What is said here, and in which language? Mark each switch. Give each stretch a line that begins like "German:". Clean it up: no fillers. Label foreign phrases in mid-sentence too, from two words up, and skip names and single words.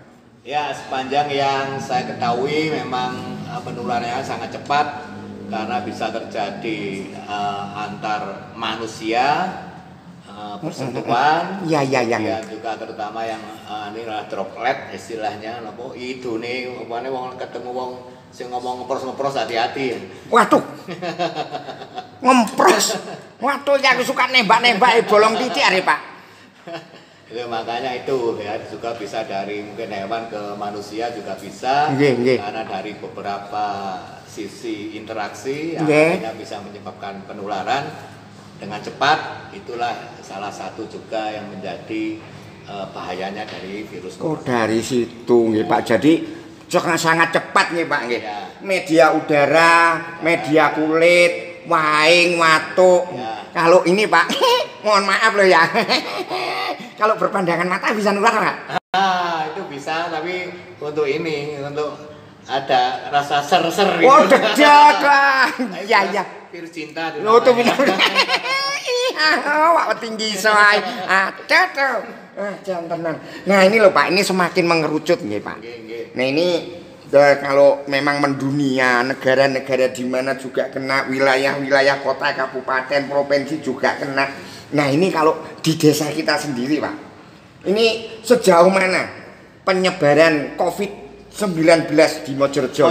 Indonesian: Ya sepanjang yang saya ketahui memang penularannya sangat cepat karena bisa terjadi antar manusia persentuhan. Iya. Kemudian juga terutama yang ini adalah droplet istilahnya, nopo itu nih,
Javanese: upane wong ketemu wong sing ngomong ngepros-ngepros hati-hati. Waduh. Ngempros.
Indonesian: Waduh, aku suka nembak-nembak bolong titik are, Pak. Itu makanya itu ya juga bisa dari mungkin hewan ke manusia juga bisa.
Javanese: Nggih.
Indonesian: Karena dari beberapa sisi interaksi yang
Javanese: Nggih.
Indonesian: akhirnya bisa menyebabkan penularan dengan cepat. Itulah salah satu juga yang menjadi bahayanya dari virus Oh, corona. dari situ nggih, Pak. Jadi sangat cepat nggih, Pak nggih. Ya. Media udara, media kulit, waing, watuk. Ya. Kalau ini, Pak, mohon maaf loh ya. Kalau berpandangan mata bisa nular, Pak. Itu bisa, tapi untuk ini, untuk ada rasa ser-ser Oh, deg-deg lah. Iya. Virus cinta itu Lo tuh namanya. benar. Iya, wak tinggi soai. Ada tuh. Jangan tenang. Nah, ini loh Pak, ini semakin mengerucut nggih, Pak.
Javanese: Nggih.
Indonesian: Nah, ini kalau memang mendunia, negara-negara di mana juga kena, wilayah-wilayah kota, kabupaten, provinsi juga kena. Nah, ini kalau di desa kita sendiri, Pak. Ini sejauh mana penyebaran COVID-19 di Mojorejo?